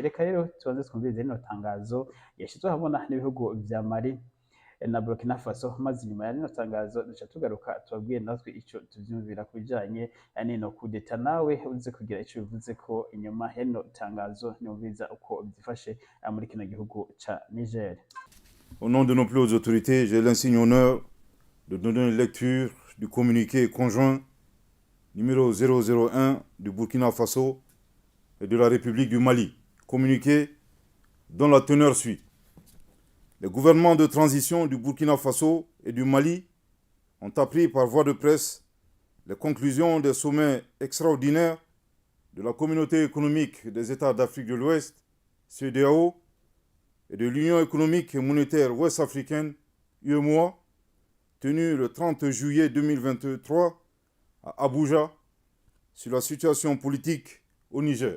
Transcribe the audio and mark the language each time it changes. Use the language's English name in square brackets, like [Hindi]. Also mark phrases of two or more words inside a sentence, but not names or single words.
[Rundi] Reka rero tubanze twumvirize rino tangazo yashizwe habona n'ibihugu vya Mali na Burkina Faso maze nyuma ya rino tangazo duca tugaruka tubabwiye natwe ico tuvyumvira kubijanye n'ino [French] coup d'etat [Rundi] nawe uze kugira ico bivuze ko inyuma ya rino tangazo numviza uko byifashe muri kino gihugu ca Niger. [French] Au nom de nos plus hautes autorités, j'ai l'insigne honneur de donner lecture du communiqué conjoint numéro 001 du Burkina Faso et de la République du Mali. Communiqué dont la teneur suit. Les gouvernements de transition du Burkina Faso et du Mali ont appris par voie de presse les conclusions des sommets extraordinaires de la Communauté économique des États d'Afrique de l'Ouest, CEDEAO, et de l'Union économique et monétaire ouest-africaine, UEMOA, tenus le 30 juillet 2023 à Abuja, sur la situation politique au Niger.